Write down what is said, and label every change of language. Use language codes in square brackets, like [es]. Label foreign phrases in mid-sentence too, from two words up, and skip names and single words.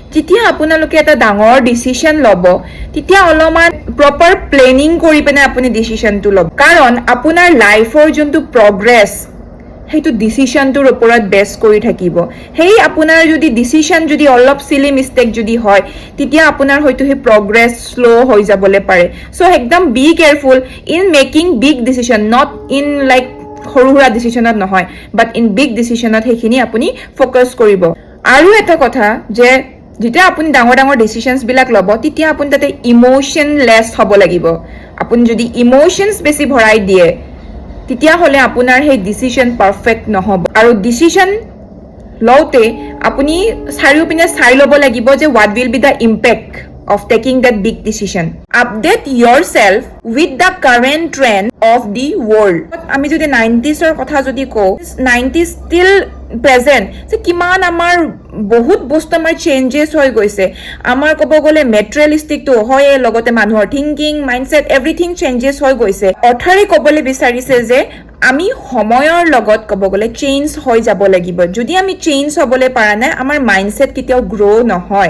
[as] যেতিয়া আপোনালোকে এটা ডাঙৰ ডিসিশন ল'ব তেতিয়া অলপমান [en] proper planning [as] কৰি পেনে আপুনি ডিসিশনটো ল'ব কাৰণ আপোনাৰ লাইফৰ যোনটো প্ৰগ্ৰেছ সেইটো ডিসিশনটোৰ ওপৰত বেছ কৰি থাকিব হেই আপোনাৰ যদি ডিসিশন যদি অলপ [en] silly mistake [as] যদি হয় তেতিয়া আপোনাৰ হয়তো হে প্ৰগ্ৰেছ স্লো হৈ যাবলে পাৰে সো একদম [en] be careful in making big decision not in like [as] সৰু সৰু ডিসিশনত নহয় [en] but in big [as] ডিসিশনত হেখিনি আপুনি ফোকাস কৰিব আৰু এটা কথা যে যেতিয়া আপুনি ডাঙৰ ডাঙৰ ডিসিশনস বিলাক ল'ব তেতিয়া আপুনি তাতে ইমোশনলেস হ'ব লাগিব আপুনি যদি ইমোশনস বেছি ভৰাই দিয়ে তেতিয়া হলে আপোনাৰ সেই ডিসিশন পারফেক্ট নহব আৰু ডিসিশন লওতে আপুনি চাৰিওপিনে চাই ল'ব লাগিব যে [en] what will be the impact of taking that big decision update yourself with the current trend of the world [as] আমি যদি 90s ৰ কথা যদি কও [en] 90s still present [as] যে কিমান আমাৰ বহুত বস্তু আমাৰ চেঞ্জেস হৈ গৈছে আমাৰ কব গলে মেটেৰিয়েলিস্টিক তো হয় লগতে মানুহৰ [en] thinking mindset everything changes [as] হৈ গৈছে অথাৰে কবলে বিচাৰিছে যে আমি সময়ৰ লগত কব গলে চেঞ্জ হৈ যাব লাগিব যদি আমি চেঞ্জ হ'বলে পাৰা নাই আমাৰ মাইন্ডসেট কেতিয়াও গ্ৰো নহয়